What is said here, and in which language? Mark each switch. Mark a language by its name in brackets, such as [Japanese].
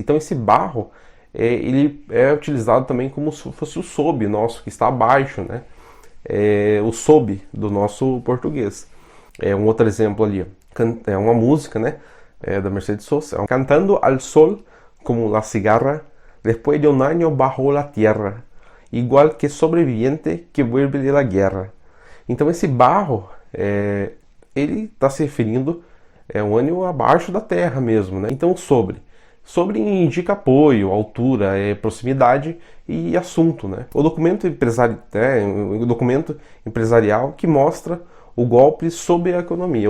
[Portuguese] Então, esse bajo ele é utilizado também como se fosse o sob nosso, que está abaixo, né? O sob do nosso português. Um outro exemplo ali. é uma música, né, da Mercedes Sosa, [Spanish] cantando al sol como la cigarra, después de un año bajo la tierra, igual que sobreviviente que vuelve de la guerra. [Portuguese] Então esse barro, ele está se referindo um ano abaixo da terra mesmo, né? Então sobre indica apoio, altura, proximidade e assunto, né? O documento empresarial que mostra o golpe sobre a economia.